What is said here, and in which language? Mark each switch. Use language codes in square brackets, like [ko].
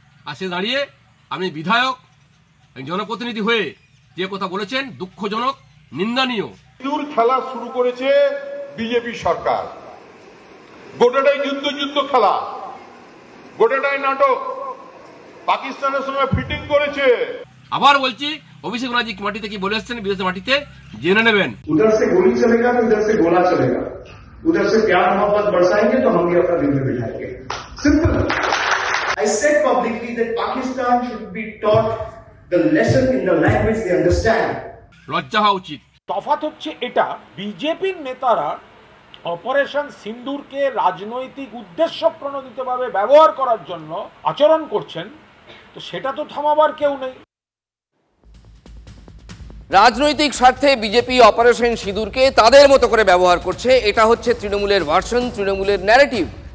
[bn] আর সে দাঁড়িয়ে আমি বিধায়ক, জনপ্রতিনিধি হয়ে যে কথা বলেছেন দুঃখজনক, নিন্দনীয়। সিঁদুর খেলা শুরু করেছে বিজেপি সরকার। গোটাটাই যুদ্ধ খেলা, গোটাটাই নাটক, পাকিস্তানের সঙ্গে ফিটিং করেছে। আবার বলছি, অভিষেক ব্যানার্জি মাটিতে কি বলে এসছেন বিদেশের মাটিতে জেনে নেবেন। [hi] उधर से गोली चलेगा तो इधर से गोला चलेगा, उधर से प्यार मोहब्बत बरसाएंगे तो हम भी अपना दिल में बिठाएंगे। Simple. [en] I said publicly that Pakistan should be taught the lesson in the language they understand. [bn] লজ্জা হওয়া উচিত। তফাৎ হচ্ছে এটা, বিজেপির নেতারা অপারেশন সিন্দুরকে রাজনৈতিক উদ্দেশ্য প্রণোদিতভাবে ব্যবহার করার জন্য আচরণ করছেন, তো সেটা তো থামাবার কেউ নেই। রাজনৈতিক স্বার্থে বিজেপি অপারেশন সিঁদুরকে তাদের মতো করে ব্যবহার করছে, এটা হচ্ছে তৃণমূলের ভার্সন, তৃণমূলের ন্যারেটিভ।